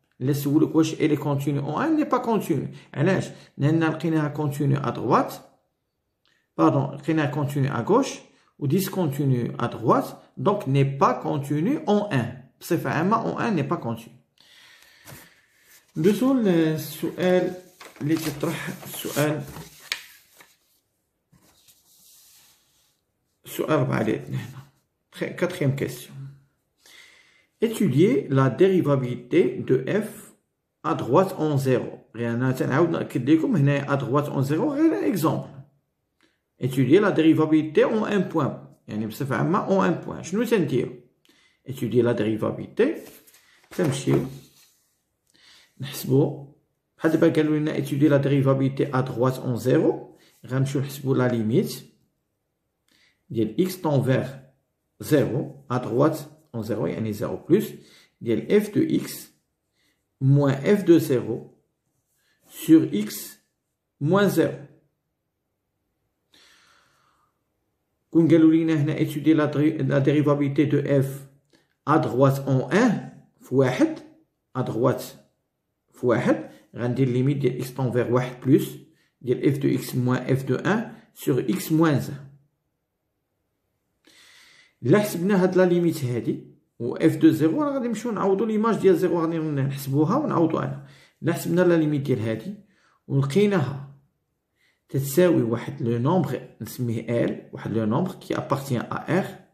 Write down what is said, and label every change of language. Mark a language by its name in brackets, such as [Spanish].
[Arabic] اللي سولك واش [French] elle est continue en 1 n'est pas continue. [Arabic] علاش؟ لان لقيناها continue à droite pardon لقيناها continue à gauche و discontinue à droite, donc [French] n'est pas continue en 1. [Arabic] بصفة عامة en 1 n'est pas continue. ندوزو للسؤال اللي تطرح السؤال 4 اللي عندنا هنا. [French] Quatrième question. Étudier la dérivabilité de f à droite en 0. [Arabic] أنا تنعاود نأكد لكم هنا [French] à droite en 0 [Arabic] غير exemple. [French] Étudier la dérivabilité en un point. [Arabic] يعني بصفة عامة en un point. شنو تنديرو؟ [French] étudier la dérivabilité [Arabic] تمشيو نحسبو بحال دابا قالوا لنا étudier la dérivabilité à droite en 0. غنمشيو نحسبو la limite ديال [French] x tend vers 0 à droite en 0 [Arabic] يعني 0 plus ديال f de x moins f de 0 sur x moins 0. كون قالوا لنا هنا [French] étudier la dérivabilité de f à droite en 1 [Arabic] في واحد à droite في واحد، غندير ليميت ديال x tend vers واحد plus ديال f de x moins f de 1 sur x moins 1. إلا حسبنا هاد لا ليميت هادي و f de 0 راه غادي نمشيو نعوضو ليماج ديال 0 غادي نحسبوها ونعوضو عنها. إلا حسبنا لا ليميت ديال هادي ولقيناها تتساوي واحد لو نومبر نسميه ال، واحد لو نومبر كي ابارتيان ا ار.